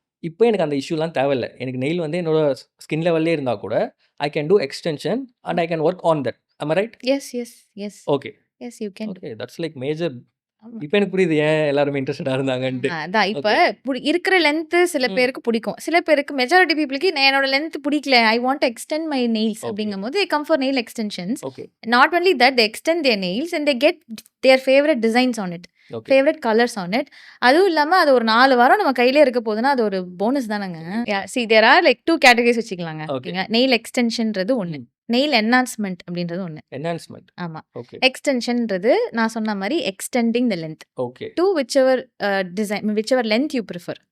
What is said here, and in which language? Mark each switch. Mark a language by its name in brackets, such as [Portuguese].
[Tamil] இப்போ எனக்கு அந்த இஷ்யூலாம் தேவையில்ல. எனக்கு நெயில் வந்து என்னோட ஸ்கின் லெவல்லே இருந்தால் கூட [English] I can do extension and I can work on that. am I right? Yes yes yes okay. Yes you can do. Okay. That's like major. [Tamil] ஆமா. இப்போ எனக்கு புரியுது ஏன் எல்லாருமே இன்ட்ரெஸ்டடா இருந்தாங்கன்ட்டு. அதான் இப்ப ஓகே. இருக்கிற லென்த் சில ம். பேருக்கு பிடிக்கும். சில பேருக்கு மெஜாரிட்டி பீப்புளுக்கு என்னோட லென்த் பிடிக்கல. [English] I want to extend my nails okay. [Tamil] அப்படிங்கும்போது [English] they come for nail extensions. Okay. Not only that, they extend their nails and they get their favorite designs on it. Okay. Favourite colours on it. [Tamil] அதுவும் இல்லாம அது ஒரு 4 வாரம் நம்ம கையிலே இருக்க போகுதுன்னா அது ஒரு போனஸ் தானங்க. [English] There are like 2 categories வச்சுக்கலாங்க. Okay. [Tamil] ஓகேங்க. நெயில் எக்ஸ்டென்ஷன்றது ஒண்ணு. ம். நெயில் என்ஹான்ஸ்மெண்ட் அப்படின்றது ஒண்ணு. [English] Enhancement. [Tamil] ஆமா. ஓகே. [English] எக்ஸ்டென்ஷன்றது [Tamil] நான் சொன்ன மாரி [English] Extending the length okay. To whichever design whichever length you prefer.